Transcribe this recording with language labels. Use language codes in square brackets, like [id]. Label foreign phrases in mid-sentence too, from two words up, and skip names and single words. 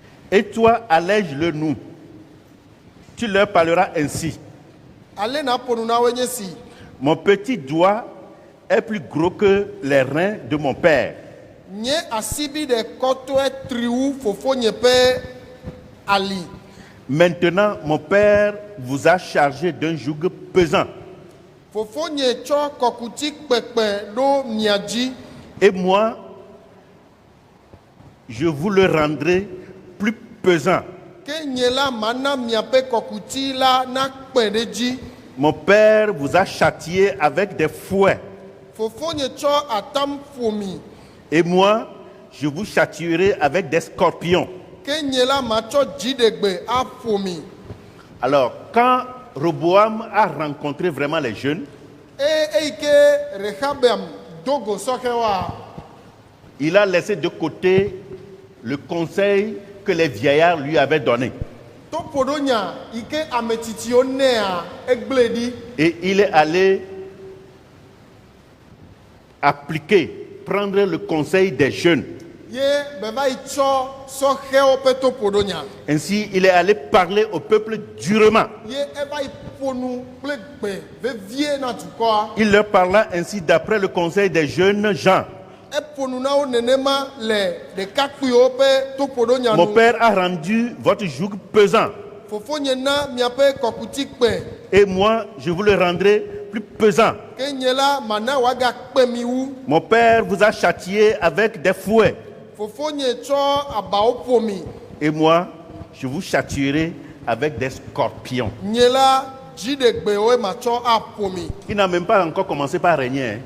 [fr] Et toi, allège-le nous. Tu leur parleras ainsi. [ee] ale na ƒo nu na woe nye si. [fr] Mon petit doigt est plus gros que les reins de mon père. [ee] Nye asibi ɖeka tɔe tri wu fofonye ƒe ali. [fr] Maintenant, mon père vous a chargé d'un joug pesant. [ee] Fofonye tsɔ kɔkuti kpekpe ɖo mia dzi. [fr] Et moi, je vous le rendrai plus pesant. [ee] Ke nye la mana miaƒe kɔkuti la nakpe ɖe dzi. [fr] Mon père vous a châtié avec des fouets. [ee] Fofonye tsɔ atam ƒomi. [fr] Et moi, je vous châtierai avec des scorpions. [ee] Ke nye la matsɔ dziɖegbe aƒomi. [fr] Alors, quand Roboam a rencontré vraiment les jeunes, [ee] Eyi ke Rehabeam dogo sɔhɛ wa. [fr] il a laissé de côté le conseil que les vieillards lui avaient donné. [ee] To ƒo ɖo nya yi ke ame tsitsiwo nea egble ɖi. [fr] Et il est allé prendre le conseil des jeunes. [ee] Ye beva yi tsɔ sɔhɛwo ƒe to ƒo ɖo nya. [fr] Ainsi, il est allé parler au peuple durement. [ee] Ye eva yi ƒo nu kple gbe vevie na dukɔa. [fr] Il leur parla ainsi d'après le conseil des jeunes gens. [ee] Eƒo nu na wo nenema le ɖekakpuiwo ƒe to ƒo ɖo nya [fr] Mon [ee] nu. [fr] père a rendu votre joug pesant. [ee] Fofonye na miaƒe kɔkuti kpe. [fr] Et moi, je vous le rendrai plus pesant. [ee] Ke nye la mana woagakpe mi wu. [fr] Mon père vous a châtié avec des fouets. [ee] Fofonye tsɔ abawo ƒomi. [fr] Et moi, je vous châtierai avec des scorpions. [ee] Nye la dziɖegbewoe matsɔ aƒomi. [fr] Il n'a même pas encore commencé par régner, hein.